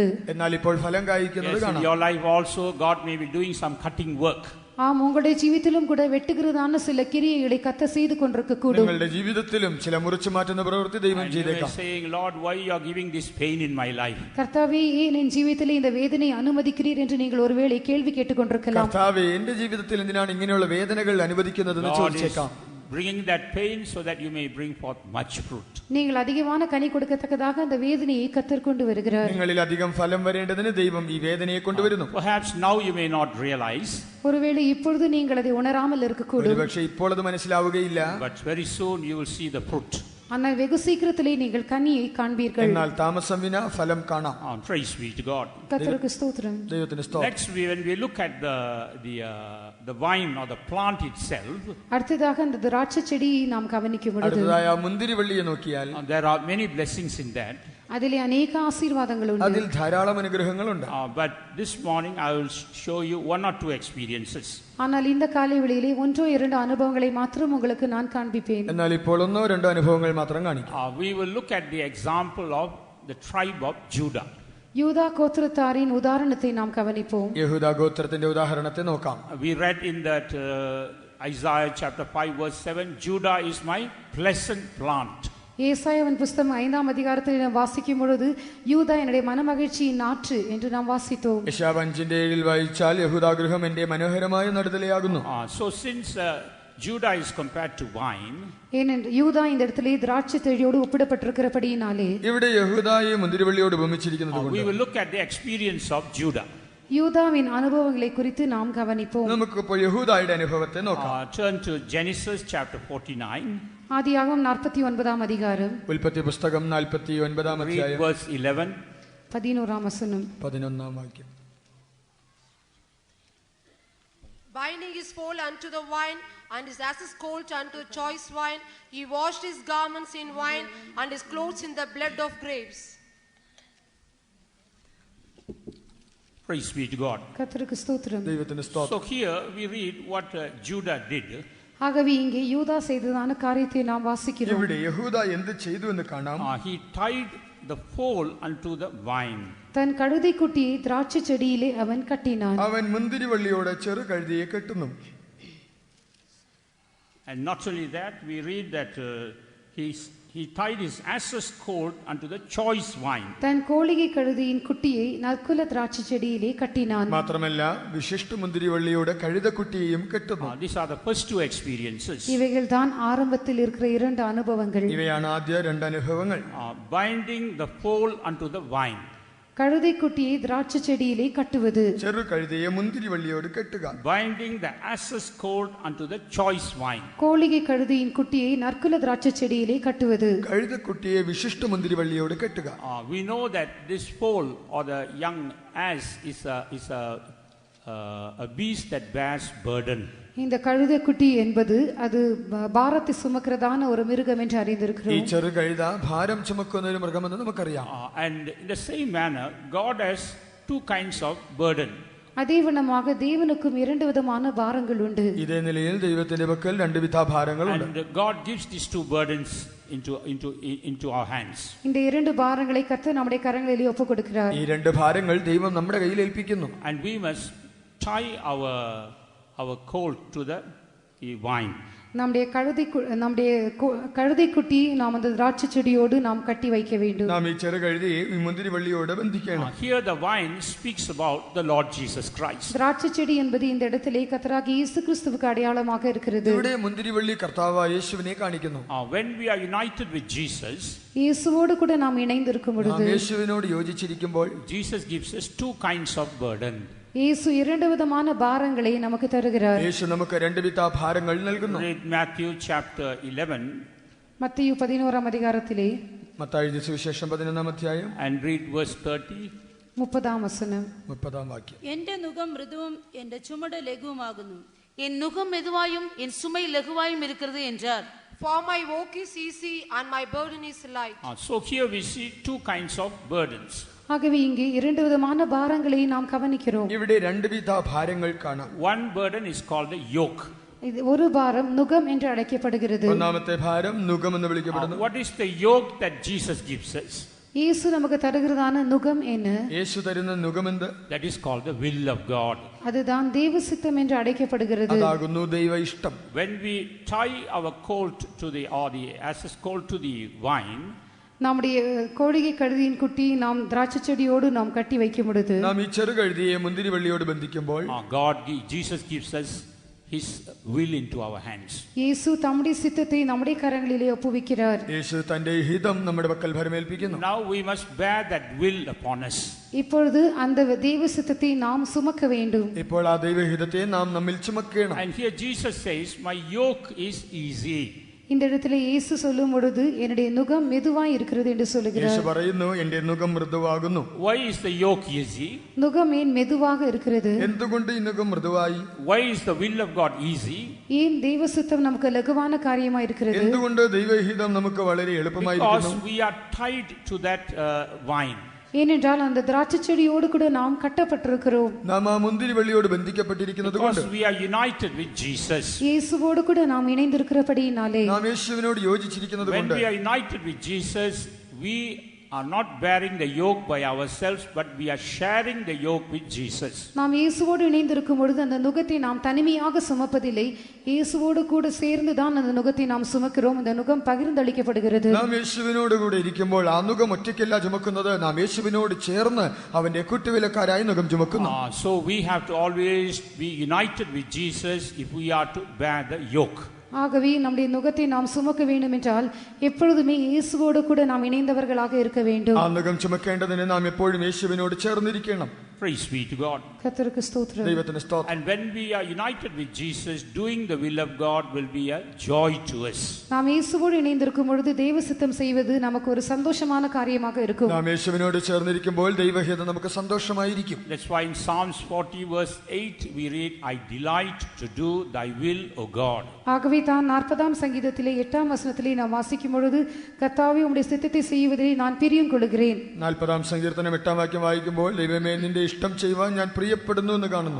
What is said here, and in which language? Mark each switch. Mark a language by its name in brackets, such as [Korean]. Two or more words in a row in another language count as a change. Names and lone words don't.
[Malayalam] എന്നാൽ ഇപ്പോൾ ഫലം കായ്ക്കുന്നത് [English] Yes, in [Malayalam] കാണാം. [English] your life also God may be doing some cutting work. [Tamil] ஆம், உங்களுடைய ஜீவித்திலும் கூட வெட்டுகிறதான சில கிரியைகளை கர்த்தர் செய்து கொண்டிருக்க கூடும். [Malayalam] നിങ്ങളുടെ ജീവിതത്തിലും ചില മുറിച്ചു മാറ്റുന്ന പ്രവൃത്തി ദൈവം [English] And you may [Malayalam] ചെയ്തേക്കാം. [English] saying, Lord, why you are giving this pain in my life? [Tamil] கர்த்தாவே, ஏன் என் ஜீவிதத்திலே இந்த வேதனை அனுமதிக்கிறீர் என்று நீங்கள் ஒருவேளை கேள்வி கேட்டுக்கொண்டிருக்கலாம். [Malayalam] കർത്താവേ, എന്റെ ജീവിതത്തിൽ എന്തിനാണ് ഇങ്ങനെയുള്ള വേദനകൾ അനുവദിക്കുന്നതെന്ന് [English] God is [Malayalam] ചോദിച്ചേക്കാം. [English] bringing that pain so that you may bring forth much fruit. [Tamil] நீங்கள் அதிகமான கனி கொடுக்கத்தக்கதாக அந்த வேதனையை கர்த்தர் கொண்டு வருகிறார். [Malayalam] നിങ്ങളിൽ അധികം ഫലം വരേണ്ടതിന് ദൈവം ഈ വേദനയെ കൊണ്ടുവരുന്നു. [English] Perhaps now you may not realize, [Tamil] ஒருவேளை இப்பொழுது நீங்கள் அதை உணராமல் இருக்கக்கூடும். [Malayalam] ഒരുപക്ഷെ ഇപ്പോൾ അത് മനസ്സിലാവുകയില്ല. [English] but very soon you will see the fruit. [Tamil] ஆனால் வெகு சீக்கிரத்திலே நீங்கள் கனியை காண்பீர்கள். [Malayalam] എന്നാൽ താമസം വിന ഫലം കാണാം. [English] Praise be to God. [Tamil] கர்த்தருக்கு ஸ்தோத்திரம். [Malayalam] ദൈവത്തിന് സ്തോത്രം. [English] Next, when we look at the vine or the plant itself, [Tamil] அடுத்ததாக அந்த திராட்சை செடியை நாம் கவனிக்கும் பொழுது [Malayalam] അടുത്തതായ ആ മുന്തിരിവള്ളിയെ നോക്കിയാൽ [English] there are many blessings in that. [Tamil] அதிலே அநேக ஆசீர்வாதங்கள் உண்டு. [Malayalam] അതിൽ ധാരാളം അനുഗ്രഹങ്ങളുണ്ട്. [English] But this morning I will show you one or two experiences. [Tamil] ஆனால் இந்த காலை வேளையிலே ஒன்றோ இரண்டு அனுபவங்களை மாத்திரம் உங்களுக்கு நான் காண்பிப்பேன். [Malayalam] എന്നാൽ ഇപ്പോൾ ഒന്നോ രണ്ടോ അനുഭവങ്ങൾ മാത്രം കാണിക്കാം. [English] We will look at the example of the tribe of Judah. [Tamil] யூதா கோத்திரத்தாரின் உதாரணத்தை நாம் கவனிப்போம். [Malayalam] യഹൂദ ഗോത്രത്തിന്റെ ഉദാഹരണത്തെ നോക്കാം. [English] We read in that Isaiah chapter 5 verse 7, Judah is my pleasant plant. [Tamil] ஏசாயாவின் புஸ்தகம் 5ஆம் அதிகாரத்தில் நாம் வாசிக்கும் பொழுது யூதா என்னுடைய மனமகிழ்ச்சியின் நாற்று என்று நாம் வாசித்தோம். [Malayalam] യശയ്യാവ് 5:7 വായിച്ചാൽ യഹൂദാഗൃഹം എന്റെ മനോഹരമായ നടുതലയാകുന്നു. [English] So since Judah is compared to wine, [Tamil] ஏனென்று யூதா இந்த இடத்திலே திராட்சை செடியோடு ஒப்பிடப்பட்டிருக்கிறபடியினாலே [Malayalam] ഇവിടെ യഹൂദായെ മുന്തിരിവള്ളിയോട് ഉപമിച്ചിരിക്കുന്നത് [English] we [Malayalam] കൊണ്ട് [English] will look at the experience of Judah. [Tamil] யூதாவின் அனுபவங்களை குறித்து நாம் கவனிப்போம். [Malayalam] നമുക്കിപ്പോൾ യഹൂദായുടെ അനുഭവത്തെ നോക്കാം. [English] Turn to Genesis chapter 49. [Tamil] ஆதியாகமம் 49ஆம் அதிகாரம் [Malayalam] ഉൽപ്പത്തി പുസ്തകം 49-ാം [English] Read [Malayalam] അധ്യായം [English] verse 11. [Tamil] 11ஆம் வசனம். [Malayalam] 11-ാം വാക്യം. [English] Binding his foal unto the wine, and his ass's colt unto choice wine. He washed his garments in wine, and his clothes in the blood of grapes. Praise be to God. [Tamil] கர்த்தருக்கு ஸ்தோத்திரம். [Malayalam] ദൈവത്തിന് സ്തോത്രം. [English] So here we read what Judah did. [Tamil] ஆகவே இங்கே யூதா செய்ததான காரியத்தை நாம் வாசிக்கிறோம். [Malayalam] ഇവിടെ യഹൂദ എന്ത് ചെയ്തു എന്ന് കാണാം. [English] He tied the foal unto the vine. [Tamil] தன் கழுதை குட்டியை திராட்சை செடியிலே அவன் கட்டினான். [Malayalam] അവൻ മുന്തിരിവള്ളിയോട് ചെറു കഴുതിയെ കെട്ടുന്നു. [English] And not only that, we read that he tied his ass's colt unto the choice wine. [Tamil] தன் கோலிகை கழுதையின் குட்டியை நற்குல திராட்சை செடியிலே கட்டினான். [Malayalam] മാത്രമല്ല വിശിഷ്ട മുന്തിരിവള്ളിയോട് കഴുതക്കുട്ടിയെയും കെട്ടുന്നു. [English] These are the first two experiences. [Tamil] இவைகள் தான் ஆரம்பத்தில் இருக்கிற இரண்டு அனுபவங்கள். [Malayalam] ഇവയാണ് ആദ്യ രണ്ട് അനുഭവങ്ങൾ. [English] Binding the foal unto the vine. [Tamil] கழுதை குட்டியை திராட்சை செடியிலே கட்டுவது. [Malayalam] ചെറു കഴുതയെ മുന്തിരിവള്ളിയോട് കെട്ടുക. [English] Binding the ass's colt unto the choice wine. [Tamil] கோலிகை கழுதையின் குட்டியை நற்குல திராட்சை செடியிலே கட்டுவது. [Malayalam] കഴുതക്കുട്ടിയെ വിശിഷ്ട മുന്തിരിവള്ളിയോട് കെട്ടുക. [English] We know that this foal or the young ass is a beast that bears burden. [Tamil] இந்த கழுதை குட்டி என்பது அது பாரத்தை சுமக்கிறதான ஒரு மிருகம் என்று [Malayalam] ഈ [Tamil] அறிந்திருக்கிறோம். [Malayalam] ചെറു കഴുത ഭാരം ചുമക്കുന്ന ഒരു മൃഗമെന്ന് നമുക്കറിയാം. [English] And in the same manner, God has two kinds of burden. [Tamil] அதே விதமாக தேவனுக்கும் இரண்டு விதமான பாரங்கள் உண்டு. [Malayalam] ഇതേ നിലയിൽ ദൈവത്തിന്റെ പക്കൽ രണ്ട് വിധ ഭാരങ്ങളുണ്ട്. [English] And God gives these two burdens into our hands. [Tamil] இந்த இரண்டு பாரங்களை கர்த்தர் நம்முடைய கரங்களிலே ஒப்புக் கொடுக்கிறார். [Malayalam] ഈ രണ്ട് ഭാരങ്ങൾ ദൈവം നമ്മുടെ കയ്യിൽ ഏൽപ്പിക്കുന്നു. [English] And we must tie our colt to the vine. [Tamil] நம்முடைய கழுதை குட்டி நாம் அந்த திராட்சை செடியோடு நாம் கட்டி வைக்க வேண்டும். [Malayalam] നാം ഈ ചെറു കഴുതയെ ഈ മുന്തിരിവള്ളിയോട് ബന്ധിക്കണം. [English] Here the vine speaks about the Lord Jesus Christ. [Tamil] திராட்சை செடி என்பது இந்த இடத்திலே கர்த்தராகிய இயேசு கிறிஸ்துவுக்கு அடையாளமாக இருக்கிறது. [Malayalam] ഇവിടെ മുന്തിരിവള്ളി കർത്താവായ യേശുവിനെ കാണിക്കുന്നു. [English] When we are united with Jesus, [Tamil] இயேசுவோடு கூட நாம் இணைந்து இருக்கும் பொழுது [Malayalam] നാം യേശുവിനോട് യോജിച്ചിരിക്കുമ്പോൾ [English] Jesus gives us two kinds of burden. [Tamil] യേശു இரண்டு விதமான பாரங்களை நமக்கு தருகிறார். [Malayalam] യേശു നമുക്ക് രണ്ട് വിധ ഭാരങ്ങൾ നൽകുന്നു. [English] Read Matthew chapter 11. [Tamil] மத்தேயு 11ஆம் அதிகாரத்திலே [Malayalam] മത്തായി എഴുതിയ സുവിശേഷം 11-ാം അധ്യായം [English] and read verse 30. [Tamil] 30ஆம் வசனம். [Malayalam] 30-ാം വാക്യം. എന്റെ നുകം മൃദുവും എന്റെ ചുമട് ലഘുവുമാകുന്നു. [Tamil] என் நுகம் மெதுவாயும் என் சுமை லகுவாயும் இருக்கிறது என்றார். [English] For my yoke is easy and my burden is light. So here we see two kinds of burdens. [Tamil] ஆகவே இங்கே இரண்டு விதமான பாரங்களை நாம் கவனிக்கிறோம். [Malayalam] ഇവിടെ രണ്ട് വിധ ഭാരങ്ങൾ കാണാം. [English] One burden is called the yoke. [Tamil] இது ஒரு பாரம் நுகம் என்று அழைக்கப்படுகிறது. [Malayalam] ഒന്നാമത്തെ ഭാരം നുകം എന്ന് വിളിക്കപ്പെടുന്നു. [English] What is the yoke that Jesus gives us? [Tamil] இயேசு நமக்கு தருகிறதான நுகம் என்ன? [Malayalam] യേശു തരുന്ന നുകമെന്ത്? [English] That is called the will of God. [Tamil] அதுதான் தேவ சித்தம் என்று அழைக்கப்படுகிறது. [Malayalam] അതാകുന്നു ദൈവ ഇഷ്ടം. [English] When we tie our colt to the as colt to the vine, [Tamil] நம்முடைய கோழிகை கழுதியின் குட்டி நாம் திராட்சை செடியோடு நாம் கட்டி வைக்கும் பொழுது [Malayalam] നാം ഈ ചെറുകഴുതിയെ മുന്തിരിവള്ളിയോട് ബന്ധിക്കുമ്പോൾ [English] Jesus gives us his will into our hands. [Tamil] இயேசு தம்முடைய சித்தத்தை நம்முடைய கரங்களிலே ஒப்புவிக்கிறார். [Malayalam] യേശു തന്റെ ഹിതം നമ്മുടെ പക്കൽ ഭരമേൽപ്പിക്കുന്നു. [English] Now we must bear that will upon us. [Tamil] இப்பொழுது அந்த தேவ சித்தத்தை நாம் சுமக்க வேண்டும். [Malayalam] ഇപ്പോൾ ആ ദൈവഹിതത്തെ നാം നമ്മിൽ ചുമക്കണം. [English] And here Jesus says, my yoke is easy. [Tamil] இந்த இடத்துல இயேசு சொல்லும் பொழுது என்னுடைய நுகம் மெதுவாய் இருக்கிறது என்று சொல்லுகிறார். [Malayalam] യേശു പറയുന്നു എന്റെ നുകം മൃദുവാകുന്നു. [English] Why is the yoke easy? [Tamil] நுகம் ஏன் மெதுவாக இருக்கிறது? [Malayalam] എന്തുകൊണ്ട് ഈ നുകം മൃദുവായി? [English] Why is the will of God easy? [Tamil] ஏன் தேவ சித்தம் நமக்கு லகுவான காரியமா இருக்கிறது? [Malayalam] എന്തുകൊണ്ട് ദൈവഹിതം നമുക്ക് വളരെ എളുപ്പമായിരിക്കുന്നു? [English] Because we are tied to that vine. [Tamil] ஏனென்றால் அந்த திராட்சை செடியோடு கூட நாம் கட்டப்பட்டிருக்கிறோம். [Malayalam] നാം ആ മുന്തിരിവള്ളിയോട് ബന്ധിക്കപ്പെട്ടിരിക്കുന്നതുകൊണ്ട്. [English] Because we are united with Jesus. [Tamil] இயேசுவோடு கூட நாம் இணைந்திருக்கிறபடியினாலே. [Malayalam] നാം യേശുവിനോട് യോജിച്ചിരിക്കുന്നതുകൊണ്ട്. [English] When we are united with Jesus, we are not bearing the yoke by ourselves, but we are sharing the yoke with Jesus. [Tamil] நாம் இயேசுவோடு இணைந்திருக்கும் பொழுது அந்த நுகத்தை நாம் தனிமையாக சுமப்பதில்லை, இயேசுவோடு கூட சேர்ந்து தான் அந்த நுகத்தை நாம் சுமக்கிறோம். அந்த நுகம் பகிர்ந்தளிக்கப்படுகிறது. [Malayalam] നാം യേശുവിനോട് കൂടെ ഇരിക്കുമ്പോൾ ആ നുകം ഒറ്റയ്ക്കല്ല ചുമക്കുന്നത്, നാം യേശുവിനോട് ചേർന്ന് അവന്റെ കൂട്ടുവിലക്കാരായി നുകം ചുമക്കുന്നു. [English] So we have to always be united with Jesus if we are to bear the yoke. [Tamil] ஆகவே நம்முடைய நுகத்தை நாம் சுமக்க வேண்டும் என்றால் எப்பொழுதுமே இயேசுவோடு கூட நாம் இணைந்தவர்களாக இருக்க வேண்டும். [Malayalam] ആ നുകം ചുമക്കേണ്ടതിന് നാം എപ്പോഴും യേശുവിനോട് ചേർന്നിരിക്കണം. [English] Praise be to God. [Tamil] கர்த்தருக்கு ஸ்தோத்திரம். [Malayalam] ദൈവത്തിന് സ്തോത്രം. [English] And when we are united with Jesus, doing the will of God will be a joy to us. [Tamil] நாம் இயேசுவோடு இணைந்திருக்கும் பொழுது தேவ சித்தம் செய்வது நமக்கு ஒரு சந்தோஷமான காரியமாக இருக்கும். [Malayalam] നാം യേശുവിനോട് ചേർന്നിരിക്കുമ്പോൾ ദൈവഹിതം നമുക്ക് സന്തോഷമായിരിക്കും. [English] That's why in Psalms 40 verse 8 we read, I delight to do thy will, O God. [Tamil] ஆகவே தான் 40ஆம் சங்கீதத்திலே 8ஆம் வசனத்திலே நாம் வாசிக்கும் பொழுது கர்த்தாவே உம்முடைய சித்தத்தை செய்வதிலே நான் பிரியம் கொள்கிறேன். [Malayalam] 40ஆம் സങ്കീർത്തനം 8ആം വാക്യം വായിക്കുമ്പോൾ ദൈവമേ നിന്റെ ഇഷ്ടം ചെയ്യുവാൻ ഞാൻ പ്രിയപ്പെടുന്നു എന്ന് കാണുന്നു.